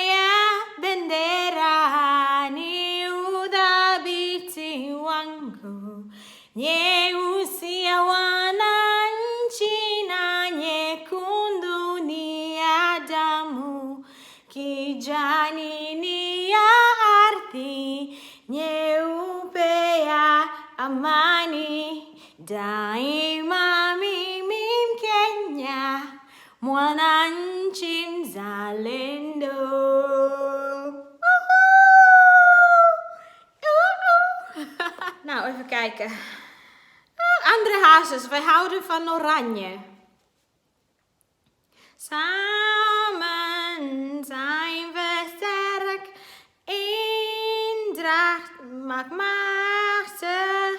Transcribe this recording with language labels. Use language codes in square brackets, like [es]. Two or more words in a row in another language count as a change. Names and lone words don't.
[sw] ya bendera ni udhabiti wangu, nyeusi ya wananchi na nyekundu ni ya damu, kijani ni ya ardhi, nyeupe ya amani. Daima mimi Mkenya, mwananchi mzalendo. [nl] Nou, even kijken. Andere hazes, wij houden van oranje. Samen zijn we sterk, eendracht maakt machtig.